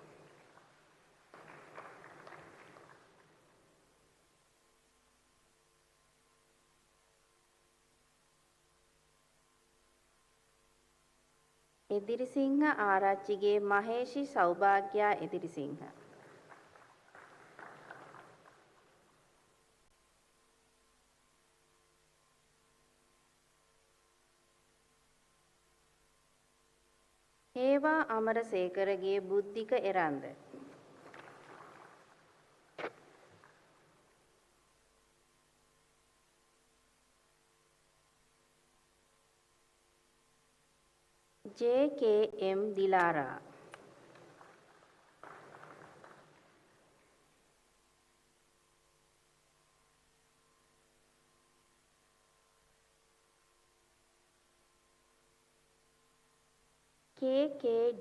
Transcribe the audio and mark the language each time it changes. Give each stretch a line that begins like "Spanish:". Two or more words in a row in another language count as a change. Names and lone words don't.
Sinhala: එදිරිසිංහ ආරච්චිගේ මහේෂි සෞභාග්‍යා එදිරිසිංහ. හේවා අමරසේකරගේ බුද්ධික එරන්ද. J.K.M. Dilara. K.K.D.